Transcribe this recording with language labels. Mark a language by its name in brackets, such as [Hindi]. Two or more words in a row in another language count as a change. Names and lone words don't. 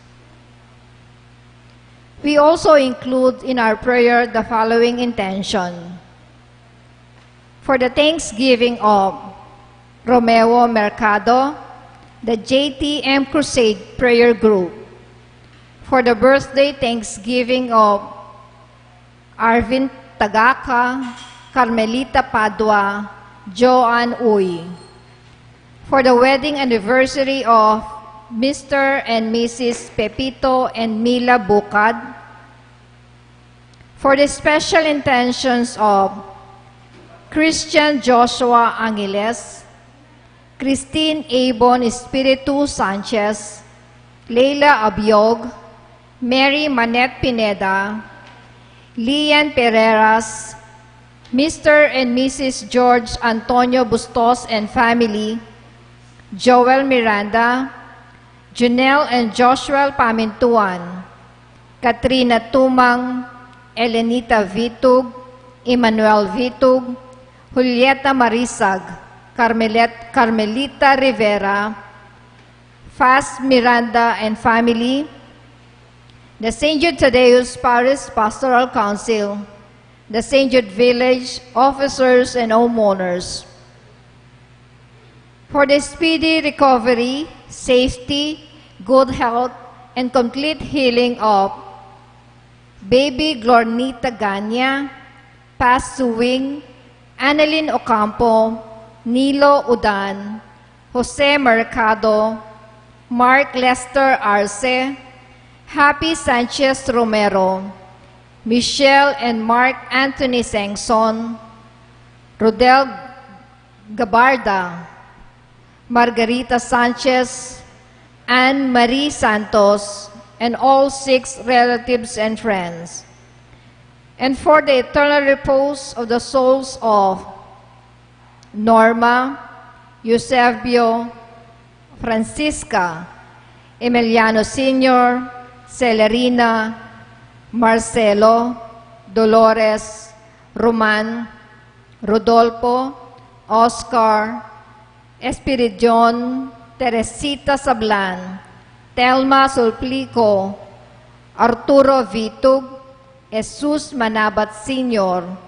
[English] We also include in our prayer the following intention: for the thanksgiving of Romeo Mercado, the JTM Crusade Prayer Group, for the birthday thanksgiving of Arvin Tagaka, Carmelita Padua, Joanne Uy, for the wedding anniversary of Mr. and Mrs. Pepito and Mila Bukad, for the special intentions of Christian Joshua Angeles, Christine Abon Espiritu Sanchez, Leila Abiog, Mary Manette Pineda, Lian Pereras, Mr. and Mrs. George Antonio Bustos and family, Joel Miranda, Junel and Joshua Pamintuan, Katrina Tumang, Elenita Vitug, Emmanuel Vitug, Julieta Marisag, Carmelita Rivera, Faz Miranda and family, the St. Jude Thaddeus Parish Pastoral Council, the St. Jude Village officers and homeowners, for the speedy recovery, safety, good health, and complete healing of baby Glornita Ganya, Paz Suwing, Annalyn Ocampo, Nilo Udan, Jose Mercado, Mark Lester Arce, Happy Sanchez Romero, Michelle and Mark Anthony Sengson, Rodel Gabarda, Margarita Sanchez, Anne Marie Santos, and all 6 relatives and friends. And for the eternal repose of the souls of Norma, Eusebio, Francisca, Emiliano Sr., Celerina, Marcelo, Dolores, Roman, Rodolfo, Oscar, Espiridion, Teresita Sablan, Telma Sulplico, Arturo Vitug, Jesus Manabat Sr.,